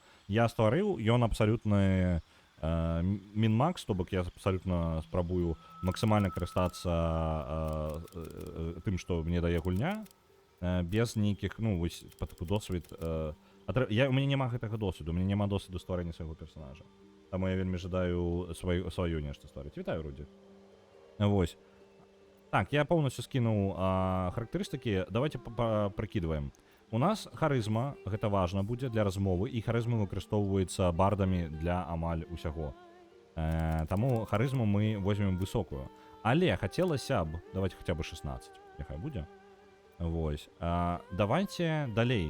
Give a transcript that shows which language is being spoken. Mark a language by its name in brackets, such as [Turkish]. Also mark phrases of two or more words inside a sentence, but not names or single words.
[Belarusian] Я стварыў, ён абсалютны мін-макс, то бок я абсалютна спрабую максімальна карыстацца тым, што мне дае гульня, без нейкіх, ну, вось, па тыпу досвед. У мяне няма гэтага досведу, у мяне няма досведу стварэння свайго персонажа. Таму я вельмі жадаю сваё нешта стварыць. Вітаю, Руді. Вось. [Russian] Так, я полностью скинул характеристики. Давайте прикидываем. [Belarusian] У нас харызма, гэта важна будзе для размовы, і харызма выкарыстоўваецца бардамі для амаль усяго. Таму харызму мы [Russian] возьмем высокую. [Belarusian] Але хацелася б, [Russian] давайте хотя бы [Belarusian] 16, няхай будзе. Вось. Давайте далей.